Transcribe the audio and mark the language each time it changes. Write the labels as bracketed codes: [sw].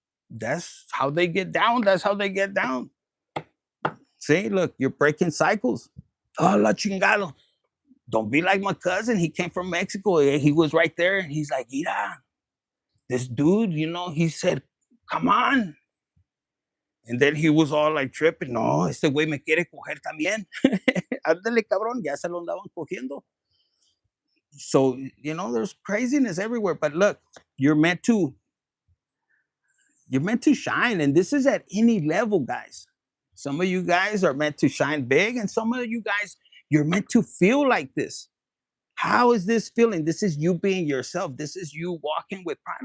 [en] That's how they get down. That's how they get down. See, look, you're breaking cycles. Oh, la chingado. Don't be like my cousin. He came from Mexico. He was right there, and he's like, "Mira, this dude, he said, come on." And then he was all like tripping. [es] No, este güey me quiere coger también. Ándale, cabrón, ya se lo andaban cogiendo. [en] So, there's craziness everywhere. But look, you're meant to shine. And this is at any level, guys. Some of you guys are meant to shine big, and some of you guys, you're meant to feel like this. How is this feeling? This is you being yourself. This is you walking with pride.